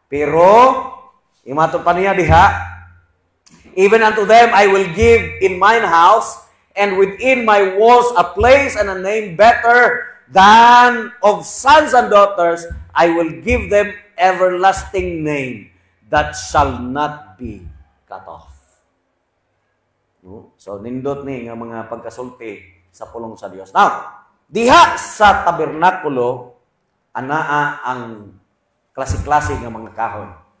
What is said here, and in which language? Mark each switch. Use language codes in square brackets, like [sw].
[ceb] Pero imato pa niya diha, [en] even unto them I will give in mine house and within my walls a place and a name better than of sons and daughters. I will give them everlasting name that shall not be cut off. No? [ceb] So nindot ni nga mga pagkasulti sa pulong sa Dios. [en] Now, [ceb] diha sa tabernakulo anaa ang klase-klase nga mga kahoy.